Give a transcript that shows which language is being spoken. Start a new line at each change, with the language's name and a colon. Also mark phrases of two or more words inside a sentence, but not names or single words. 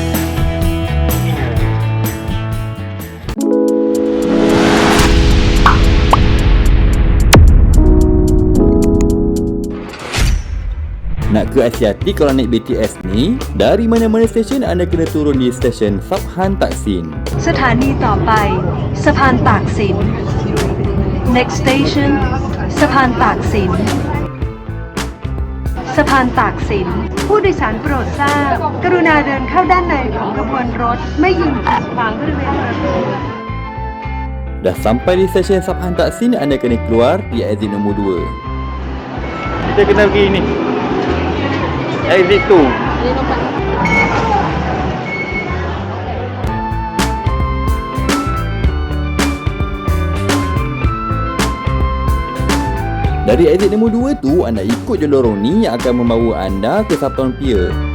Malay: Nak ke Asiatik kalau naik BTS ni, dari mana-mana stesen anda kena turun di stesen Sabhan Taksin.
Thai: สถานีต่อไปสะพานตากสิน
English: Next station
Thai: สะพานตากสินสะพานตากสินผู้โดยสารโปรดทราบกรุณาเดินเข้าด้านในของขบวนรถไม่ยืนขัดขวางบริเวณประตู
Malay: Dah sampai di stesen Sabhan Taksin, anda kena keluar di exit nombor 2. Kita kena pergi ni, exit tu. Dari exit nombor 2 tu, anda ikut je lorong ni yang akan membawa anda ke Sathorn Pier.